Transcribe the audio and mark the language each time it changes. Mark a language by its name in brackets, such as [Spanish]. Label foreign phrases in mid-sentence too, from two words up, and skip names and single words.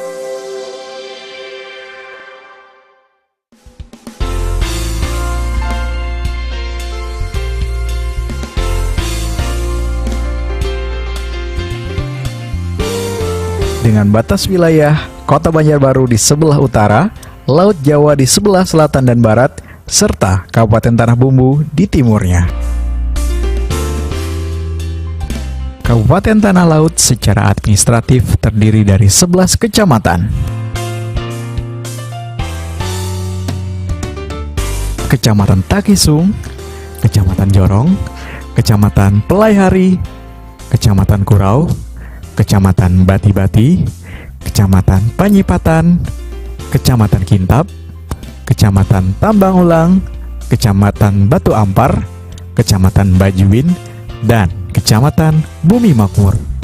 [Indonesian] Dengan batas wilayah Kota Banjarbaru di sebelah utara, Laut Jawa di sebelah selatan dan barat, serta Kabupaten Tanah Bumbu di timurnya. Kabupaten Tanah Laut secara administratif terdiri dari 11 kecamatan. Kecamatan Takisung, Kecamatan Jorong, Kecamatan Pelaihari, Kecamatan Kurau, Kecamatan Bati-Bati, Kecamatan Panyipatan, Kecamatan Kintab, Kecamatan Tambang Ulang, Kecamatan Batu Ampar, Kecamatan Bajuin, dan Kecamatan Bumi Makmur.